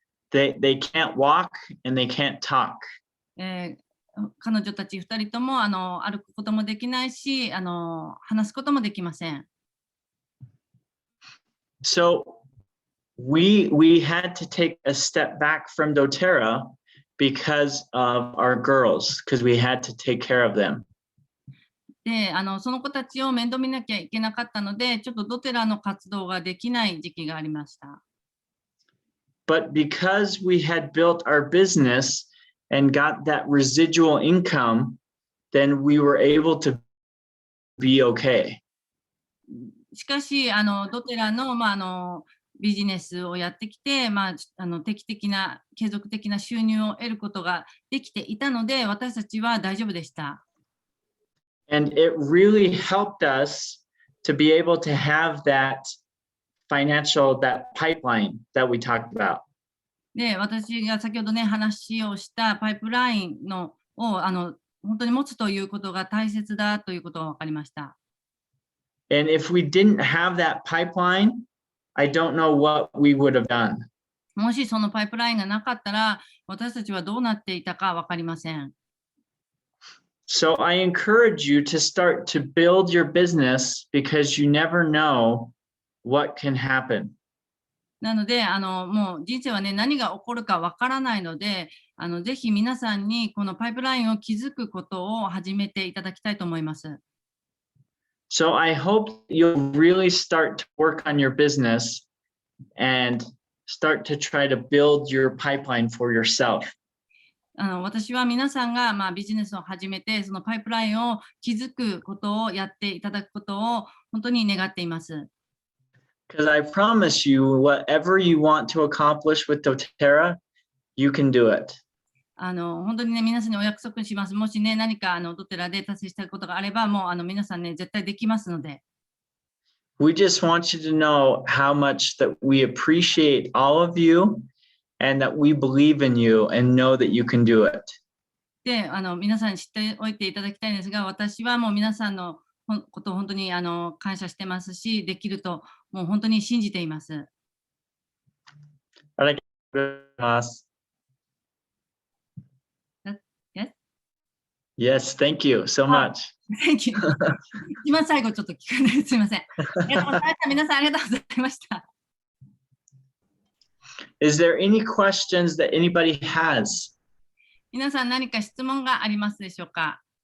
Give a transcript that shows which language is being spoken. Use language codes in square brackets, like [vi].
[en] They can't walk and they can't talk. [ja] 彼女たち2人とも歩くこともできないし話すこともできません。 [en] So we had to take a step back from doTERRA because of our girls, because we had to take care of them. [ja] で、その子たちを面倒見なきゃいけなかったので、ちょっとドテラの活動ができない時期がありました。 [en] But because we had built our business and got that residual income, then we were able to be okay. [ja] しかし、ドテラの、ビジネスをやってきて、定期的な継続的な収入を得ることができていたので、私たちは大丈夫でした。 [en] And it really helped us to be able to have that pipeline that we talked about. [ja] で、私が先ほどね、話をしたパイプラインを本当に持つということが大切だということが分かりました。 [en] And if we didn't have that pipeline, I don't know what we would have done. [ja] もしそのパイプラインがなかったら、私たちはどうなっていたか分かりません。 [en] So I encourage you to start to build your business because you never know what can happen. [ja] なので、もう人生はね、何が起こるかわからないので、ぜひ皆さんにこのパイプラインを築くことを始めていただきたいと思います。 [en] So I hope you'll really start to work on your business and start to try to build your pipeline for yourself. [ja] 私は皆さんがビジネスを始めて、そのパイプラインを築くことをやっていただくことを本当に願っています。 [en] Because I promise you, whatever you want to accomplish with doTERRA, you can do it. [ja] 本当にね、皆さんにお約束します。もしね、何かドテラで達成したいことがあれば、もう皆さんね、絶対できますので。 [en] We just want you to know how much that we appreciate all of you and that we believe in you and know that you can do it. [ja] で、皆さんに知っておいていただきたいんですが、私はもう皆さんのことを本当に感謝してますし、できるともう本当に信じています。ありがとうございます。 [en] Yes, thank you so much. Thank you. [ja] 一番最後ちょっと聞かない。すみません。ありがとうございました。皆さんありがとうございました。 [en] Is there any questions that anybody has? [ja] 皆さん何か質問がありますでしょうか？